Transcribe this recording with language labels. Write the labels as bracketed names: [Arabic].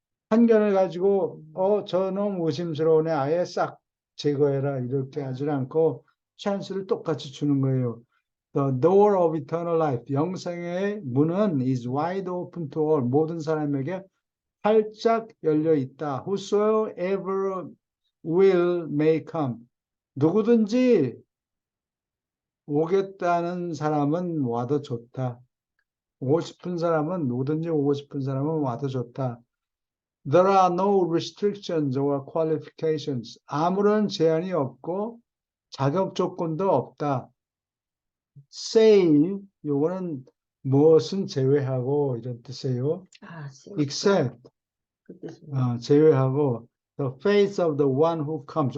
[Korean] 판결을 가지고 저놈 의심스러우네 아예 싹 제거해라 이렇게 하지 않고 찬스를 똑같이 주는 거예요. [English] The door of eternal life, [Korean] 영생의 문은 [English] is wide open to all, [Korean] 모든 사람에게 활짝 열려 있다. [English] Whosoever will may come. [Korean] 누구든지 오겠다는 사람은 와도 좋다. 누구든지 오고 싶은 사람은 와도 좋다. [English] There are no restrictions or qualifications. [Korean] 아무런 제한이 없고 자격 조건도 없다. Save, 요거는 무엇은 제외하고 이런 뜻이에요. [English] Except, [Korean] 그 뜻이네. 제외하고 [English] the faith of the one who comes.